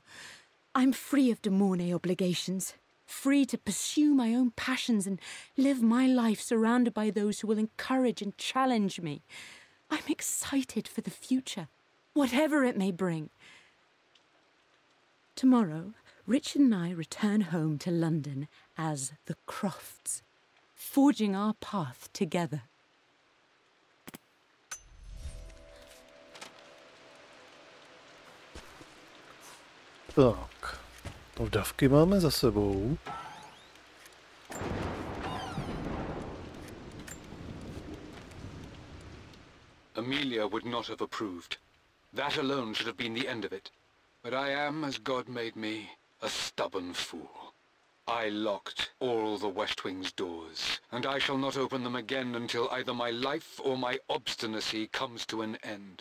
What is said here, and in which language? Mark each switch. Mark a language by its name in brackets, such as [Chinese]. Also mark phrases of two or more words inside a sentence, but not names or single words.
[English] I'm free of de Mornay obligations, free to pursue my own passions and live my life surrounded by those who will encourage and challenge me. I'm excited for the future, whatever it may bring. Tomorrow, Richard and I return home to London as the Crofts, forging our path together. [Czech] Tak, vdavky máme za sebou. [English] Amelia would not have approved. That alone should have been the end of it. But I am, as God made me, a stubborn fool. I locked all the West Wing's doors, and I shall not open them again until either my life or my obstinacy comes to an end.